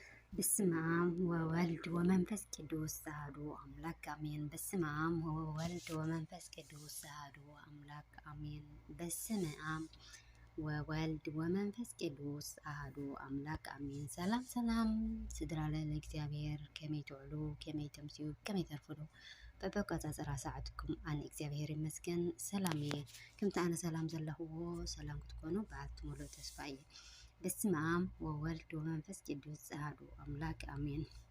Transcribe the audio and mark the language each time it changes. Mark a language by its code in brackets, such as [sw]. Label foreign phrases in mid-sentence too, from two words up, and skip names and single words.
[gez] በስመ አብ ወወልድ ወመንፈስ ቅዱስ አሐዱ አምላክ አሜን። በስመ አብ ወወልድ ወመንፈስ ቅዱስ አሐዱ አምላክ አሜን። በስመ አብ ወወልድ ወመንፈስ ቅዱስ አሐዱ አምላክ አሜን። [ti] ሰላም ሰላም ስድራ ለእግዚአብሔር ከመይ ትውዕሉ ከመይ ተምስዩ ከመይ ተርፍሉ በበቆፃፀራ ሰዓትኩም ኣነ እግዚአብሔር ይመስገን ሰላም እየ። ከምቲ ኣነ ሰላም ዘለኽዎ ሰላም ክትኮኑ በዓልቲ ሙሉእ ተስፋ እየ። [gez] በስመ አብ ወወልድ ወመንፈስ ቅዱስ አሐዱ አምላክ አሜን።